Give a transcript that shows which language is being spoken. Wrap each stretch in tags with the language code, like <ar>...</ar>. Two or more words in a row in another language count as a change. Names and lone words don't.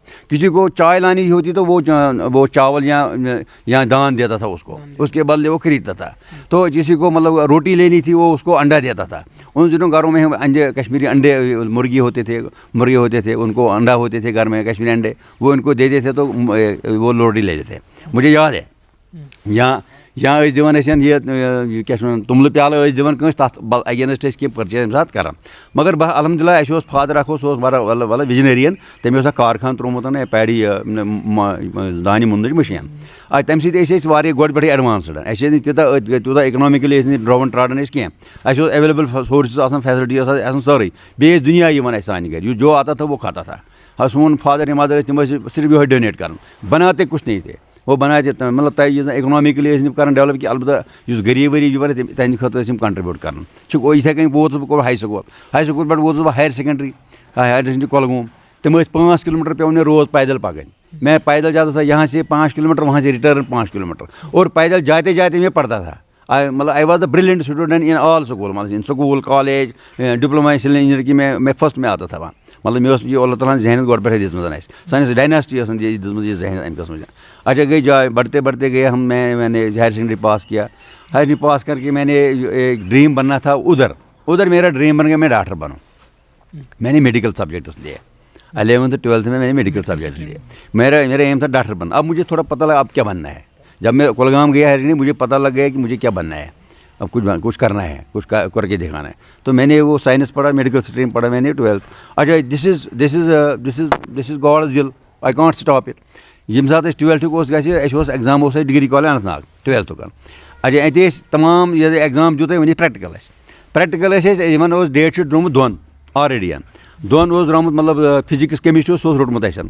<ur>کسی کو چائے لانی ہوتی تو وہ چاول یا دان دیتا تھا اس کے بدلے وہ خریدتا تھا. تو کسی کو مطلب روٹی لینی تھی وہ اس کو انڈا دیتا تھا. ان دنوں گھروں میں انڈے کشمیری انڈے مرغے ہوتے تھے ان کو انڈا ہوتے تھے گھر میں کشمیری انڈے وہ ان کو دیتے تھے تو وہ روٹی لیتے تھے.</ur> <ks>مجھے یاد ہے یا دِوان ٲسۍ یہِ کیٛاہ چھِ وَنان توٚملہٕ پیالہٕ ٲسۍ دِوان کٲنٛسہِ تَتھ اگینسٹ ٲسۍ کینٛہہ پٔرچیز اَمہِ ساتہٕ کران. مگر الحمدُاللہ اَسہِ اوس فادر اکھ اوس سُہ اوس واریاہ وِجنٔرِیَن تٔمۍ اوس اکھ کارخان ترٛوومُت پیڈی دانہِ مُننٕچ مِشیٖن. تَمہِ سۭتۍ ٲسۍ أسۍ واریاہ گۄڈٕ پٮ۪ٹھٕے ایڈوانسٕڈ اَسہِ ٲسۍ نہٕ تیوٗتاہ اِکنامِکٔلی ٲسۍ نہٕ ڈرٛاوُن ٹرٛاڈن ٲسۍ کینٛہہ. اَسہِ اوس</ks> <en>available sources</en> <ks>آسان فیسلٹی ٲس آسان سٲرٕے بیٚیہِ ٲسۍ دُنیا یِوان اَسہِ سانہِ گرِ یُس</ks> <ur>جو آتا تھا وہ کھاتا تھا.</ur> <ks>سون فادر یا مدر ٲسۍ تِم ٲسۍ صرف یِہوے ڈونیٹ کران</ks> <ur>بناتے کچھ نہیں تھے وہ بناتے</ur> <ks>مطلب تۄہہِ یُس زَن اِکنامِکٔلی ٲسۍ نہٕ کران ڈیولپ کینٛہہ البتہ یُس غریٖب ؤریٖب یِوان تِہنٛدِ خٲطرٕ ٲسۍ یِم کنٹربیوٗٹ کران. یِتھٕے کٔنۍ ووتُس بہٕ کوٚر</ks> <en>high school</en> <ks>پٮ۪ٹھ ووتُس بہٕ</ks> <en>higher secondary</en> <ks>کۄلگوم. تِم ٲسۍ 5 کلومیٹر پیٚوان مےٚ روز پیدل پَکٕنۍ.</ks> <ur>میں پیدل جاتا تھا یہاں سے 5 کلومیٹر وہاں سے ریٹرن 5 کلومیٹر اور پیدل جاتے جاتے میں پڑھتا تھا.</ur> <en>مطلب I was the brilliant student in all school مطلب in school college diploma civil engineer</en> <ur>کی میں فرسٹ میں آتا تھا وہاں.</ur> <ks>مطلب مےٚ اوس یہِ اللہ تعالیٰ ہن ذہنیت گۄڈٕ پٮ۪ٹھٕے دِژمٕژ اَسہِ سٲنِس ڈایناسٹی ٲسن دِژمٕژ یہِ ذہنیت اَمہِ قٕسمٕچ.</ks> <ur>اچھا گئی جائے بڑھتے بڑھتے گئے ہم میں نے</ur> <en>higher secondary</en> <ur>پاس کیا.</ur> <en>higher secondary</en> <ur>پاس کر کے میں نے ایک ڈریم بننا تھا ادھر میرا ڈریم بن گیا میں ڈاکٹر بنوں. میں نے</ur> <en>medical subjects</en> <ur>لیے 11th 12th میں نے</ur> <en>medical subject</en> <ur>لیے. میرا ایم تھا ڈاکٹر بننا. اب مجھے تھوڑا پتہ لگا اب کیا بننا ہے. جب میں کولگام گیا</ur> <en>higher secondary</en> <ur>مجھے پتہ لگ گیا کہ مجھے کیا بننا ہے اب کچھ کرنا ہے کچھ کر کے دکھانا ہے. تو میں نے وہ سائنس پڑھا</ur> <en>medical stream</en> <ur>پڑھا میں نے 12th.</ur> <en>اچھا this is God's will I can't stop it.</en> <ks>ییٚمہِ ساتہٕ أسۍ 12th اوس گژھِ اَسہِ اوس ایٚگزام اوس اَسہِ</ks> <en>degree college</en> <ks>اننت ناگ 12th. اچھا اَتہِ ٲسۍ تمام ییٚلہِ ایٚگزام دیُت وۄنۍ پرٛیکٹِکل ٲسۍ اَسہِ یِمن اوس</ks> <en>date sheet</en> <ks>درٛامُت 2 آلریڈی دۄن اوس درٛامُت مطلب</ks> <en>physics chemistry</en> <ks>سُہ اوس روٚٹمُت اَسہِ.</ks>